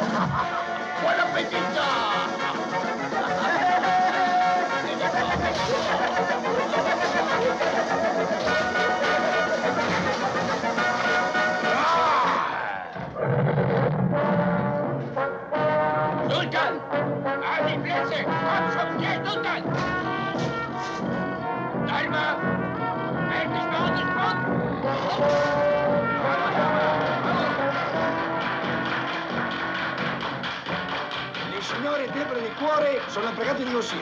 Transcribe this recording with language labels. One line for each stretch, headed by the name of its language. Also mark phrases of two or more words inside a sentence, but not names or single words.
Italian: Buon appetito! Sultan!
German: Alle Plätze! Komm schon, schnell, Sultan! Dalma! Endlich bei uns in Front!
Italian: Le signore deboli di cuore sono pregate di uscire.